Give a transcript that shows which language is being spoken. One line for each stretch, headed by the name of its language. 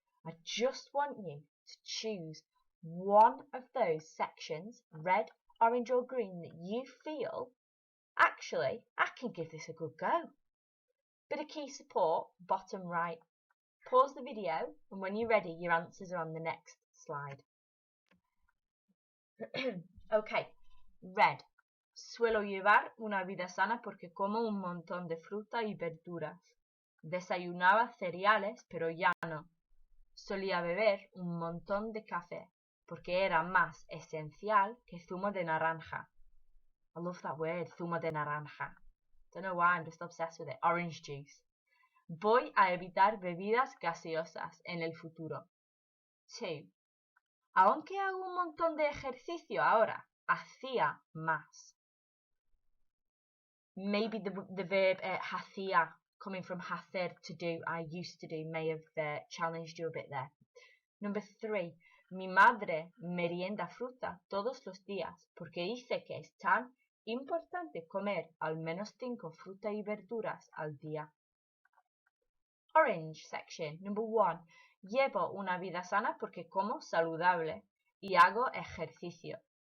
English: I just want you to choose one of those sections, red, orange or green, that you feel, actually, I can give this a good go. Bit of key support, bottom right. Pause the video, and when you're ready, your answers are on the next slide. Okay, Red.
Spanish: Suelo llevar una vida sana porque como un montón de fruta y verduras. Desayunaba cereales, pero ya no. Solía beber un montón de café porque era más esencial que zumo de naranja.
English: I love that word,
Spanish: zumo de naranja.
English: Don't know why, I'm just obsessed with it. Orange juice.
Spanish: Voy a evitar bebidas gaseosas en el futuro. 2. Aunque hago un montón de ejercicio ahora, hacía más.
English: Maybe the verb hacía, coming from hacer, to do, I used to do, may have challenged you a bit there. Number 3.
Spanish: Mi madre merienda fruta todos los días porque dice que es tan importante comer al menos 5 frutas y verduras al día.
English: Orange section. Number 1.
Spanish: Llevo una vida sana porque como saludable y hago ejercicio.